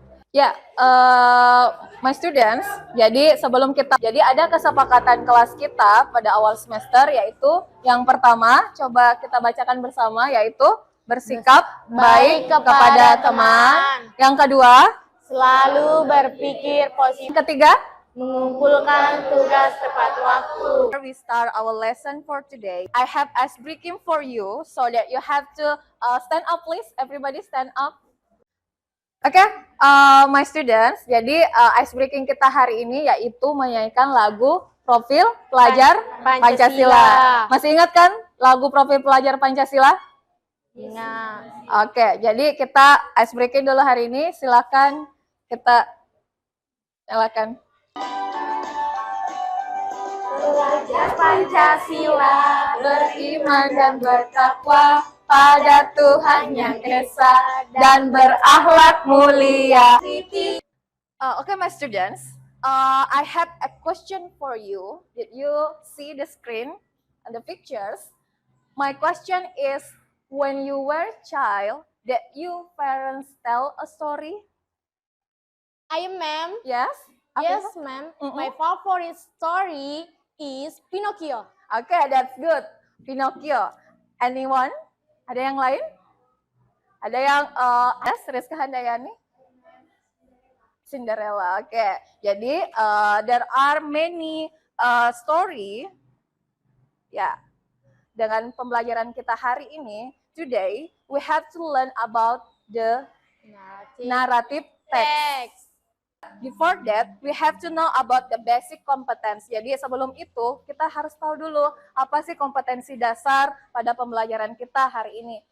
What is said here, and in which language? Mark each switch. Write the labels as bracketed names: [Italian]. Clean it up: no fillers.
[Indonesian] Ya, [English] my students, [Indonesian] jadi ada kesepakatan kelas kita pada awal semester, yaitu yang pertama, coba kita bacakan bersama, yaitu bersikap baik kepada teman. Yang kedua, Selalu berpikir positif. yang ketiga, Mengumpulkan tugas tepat waktu. [English] we start our lesson for today. I have ice breaking for you, so that you have to stand up, please. Everybody stand up. [Indonesian] Oke, my students, jadi ice breaking kita hari ini yaitu menyanyikan lagu Profil Pelajar Pancasila. Masih ingat kan lagu Profil Pelajar Pancasila? Ingat. Oke, jadi kita ice breaking dulu hari ini. Silakan kita nyalakan. Belajar Pancasila, Beriman dan bertakwa pada Tuhan Yang Esa dan berakhlak mulia. [English] Okay, my students, I have a question for you. Did you see the screen and the pictures? My question is, when you were a child, did you parents tell a story? I am, ma'am. Yes? Yes, Afifah? ma'am. Mm-mm. My favorite story is Pinocchio. Okay, that's good. Pinocchio. Anyone? [Indonesian] Ada yang lain? Ada yang Rizka Handayani? Cinderella. Oke. [English] Jadi there are many story. Ya. [Indonesian] Dengan pembelajaran kita hari ini, [English] today we have to learn about the narrative text. Before that, we have to know about the basic competence. [Indonesian] Jadi sebelum itu, kita harus tahu dulu apa sih kompetensi dasar pada pembelajaran kita hari ini.